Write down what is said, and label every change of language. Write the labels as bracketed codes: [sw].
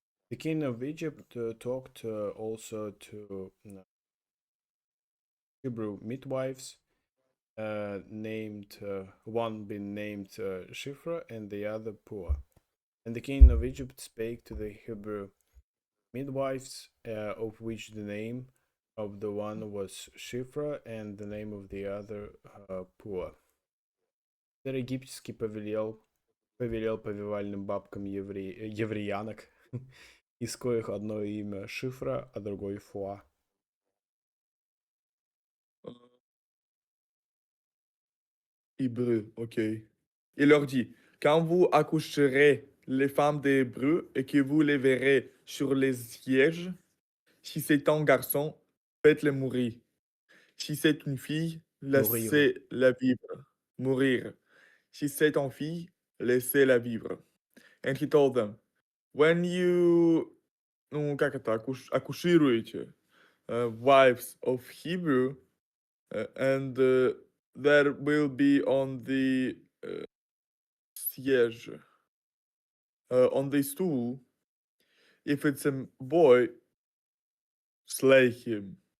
[en] The king of Egypt talked also to Hebrew midwives, named one being named Shifra and the other Poa. And the king of Egypt spake to the Hebrew midwives, of which the name of the one was Shifra and the name of the other Pua. [ru] Царь египетский повелел повивальным бабкам евреянок, из коих одно имя Шифра, а другое Фуа. [fr] Hébreu, ok. Il leur dit, quand vous accoucherez les femmes des Hébreux et que vous les verrez sur les sièges, si c'est un garçon, faites-le mourir. Si c'est une fille, Mourir. laissez-la vivre. Mourir. Si c'est une fille, laissez-la vivre. [en] And he told them, when you, [ru] ну, как это, акушируете [en] wives of Hebrew, and there will be on the [fr] siège, [en] on the stool, if it's a boy, slay him.